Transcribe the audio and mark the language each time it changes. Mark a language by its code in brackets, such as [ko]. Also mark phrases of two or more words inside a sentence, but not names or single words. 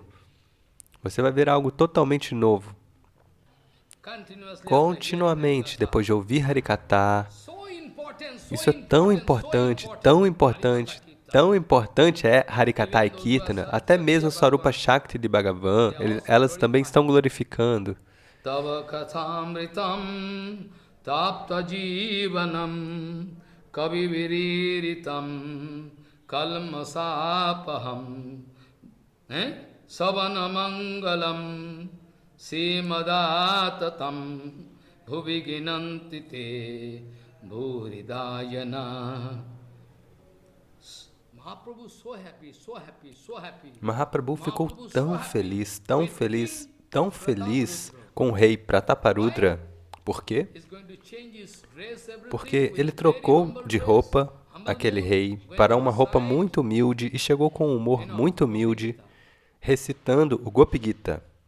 [pt] Você vai ver algo totalmente novo. Continuamente, depois de ouvir Harikata, isso é tão importante, tão importante, tão importante é Harikata e Kirtana. Até mesmo [sa] Swarupa Shakti [pt] de Bhagavan, elas também estão glorificando. [sa] Tava kathamritam tapta jivanam kaviviriritam kalmasapaham savanamangalam simadatatam bhuviginantite bhuridayana. [pt] Mahaprabhu ficou tão feliz, tão feliz, tão feliz com o rei Prataparudra. Por quê? Porque ele trocou de roupa, aquele rei, para uma roupa muito humilde e chegou com um humor muito humilde, recitando o Gopi Gita.